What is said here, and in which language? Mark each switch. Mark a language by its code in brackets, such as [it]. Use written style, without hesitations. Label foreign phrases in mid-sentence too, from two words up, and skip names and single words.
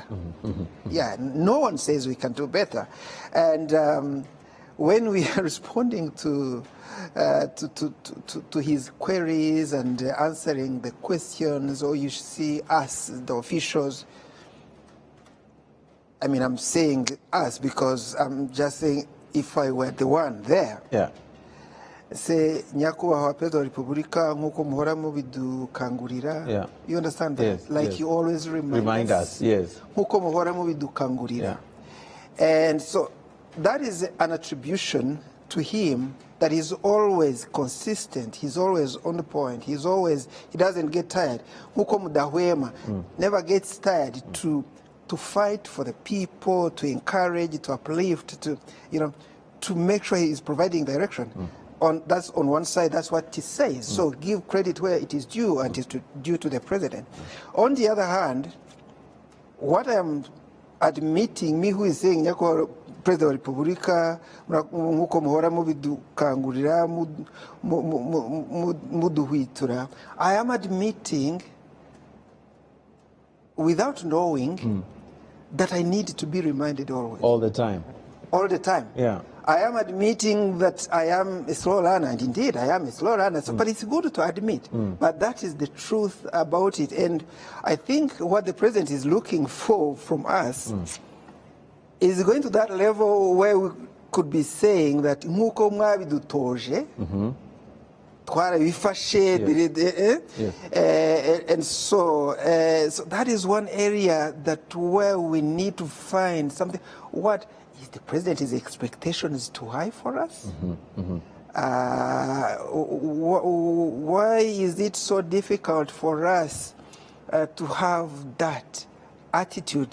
[en] No one says we can do better. And when we are responding to his queries and answering the questions, or you see us, the officials, I'm saying us because I'm just saying if I were the one there. Say, [rw] nyakubahwa Perezida wa Repubulika nkuko muhora mubidukangurira. [en] You understand that? You always remind us. [rw] Nkuko muhora mubidukangurira. [en] And so that is an attribution to him, that he's always consistent, he's always on the point, he doesn't get tired. [rw] Nkuko mudahwema [en] never gets tired to fight for the people, to encourage, to uplift, to make sure he is providing direction. That's on one side, that's what he says. So give credit where it is due, and it is due to the president. On the other hand, what I am admitting, me who is saying, [rw] Nyako President wa Repubulika, nkuko muhora mubidukangurira, muduhwitura, [en] I am admitting, without knowing, that I need to be reminded always. All the time. All the time. I am admitting that I am a slow learner, and indeed I am a slow learner, but it's good to admit. But that is the truth about it. And I think what the president is looking for from us is going to that level where we could be saying that [rw] nkuko mwabidutoje, twarabifashe, [en] and so that is one area that where we need to find something. What is the president's expectations too high for us? Why is it so difficult for us to have that attitude.